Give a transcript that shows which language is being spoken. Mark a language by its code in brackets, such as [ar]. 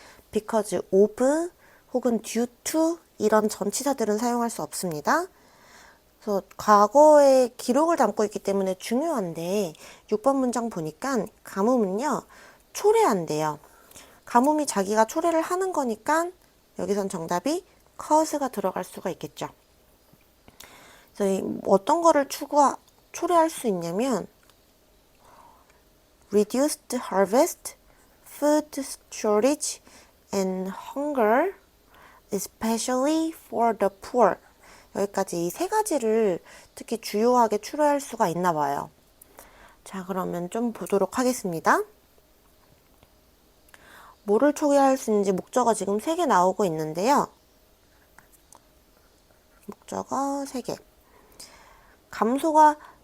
[ko] because of 혹은 due to 이런 전치사들은 사용할 수 없습니다. 그래서 과거의 기록을 담고 있기 때문에 중요한데 6번 문장 보니까 가뭄은요 초래한대요. 가뭄이 자기가 초래를 하는 거니까 여기선 정답이 cause가 들어갈 수가 있겠죠. 그래서 어떤 거를 초래할 수 있냐면 [en] reduced harvest, food shortage, and hunger, especially for the poor. [ko] 여기까지 이 세 가지를 특히 주요하게 추려할 수가 있나 봐요. 자, 그러면 좀 보도록 하겠습니다. 뭐를 초래할 수 있는지 목적어 지금 3개 나오고 있는데요. 목적어 3개. 감소가